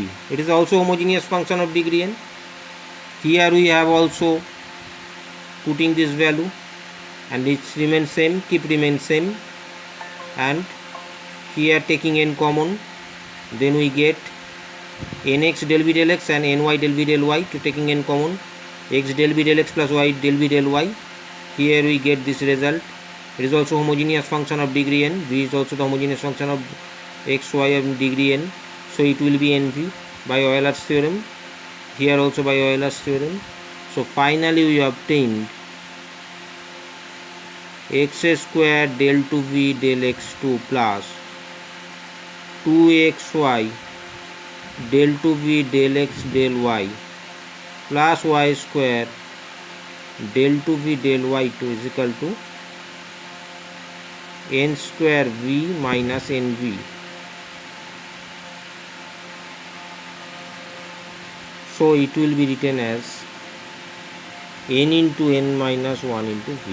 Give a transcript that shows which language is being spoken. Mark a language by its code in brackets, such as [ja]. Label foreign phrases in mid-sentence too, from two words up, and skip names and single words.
[en] It is also homogeneous function of degree n. Here we have also putting this value, and it remains same, keep remains same, and here taking n common, then we get nx del v del x and ny del v del y, to taking n common, x del v del x plus y del v del y. Here we get this result. It is also homogeneous function of degree n. V is also the homogeneous function of x, y of degree n, so it will be nv by Euler's theorem. Here also by Euler's theorem. So finally we obtained x square del 2v del x2 plus 2xy del 2v del x del y plus y square del 2v del y2 is equal to n square v minus nv. So it will be written as n into n minus 1 into v.